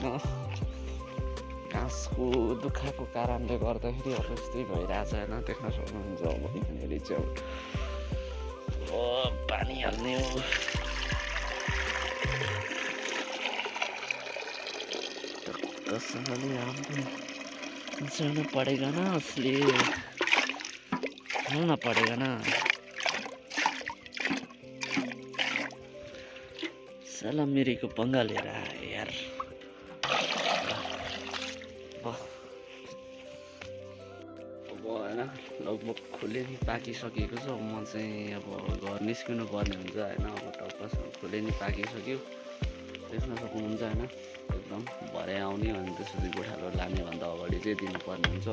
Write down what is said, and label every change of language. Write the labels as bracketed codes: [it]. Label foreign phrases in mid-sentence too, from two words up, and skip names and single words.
[ne] घाँसको दुःखको कारणले गर्दाखेरि अब यस्तै भइरहेछ होइन, देख्न सक्नुहुन्छ। अब यहाँनिर चाहिँ पानी हाल्ने हो, कसैले हाम्रो जानु [hi] पड़ेगा ना, इसलिए [ne] हाल्न [hi] पड़ेगा ना। साला मेरे को पंगा ले रहा है यार। [ne] अब होइन लगभग खोले नि पाकिसकेको छ। म चाहिँ अब घर निस्किनु पर्ने हुन्छ होइन। अब टक्कसँग खोले नि पाकिसक्यो, देख्न सक्नुहुन्छ होइन। एकदम भरे आउने अनि त्यसपछि गोठालो लाने भन्दा अगाडि चाहिँ दिनुपर्ने हुन्छ।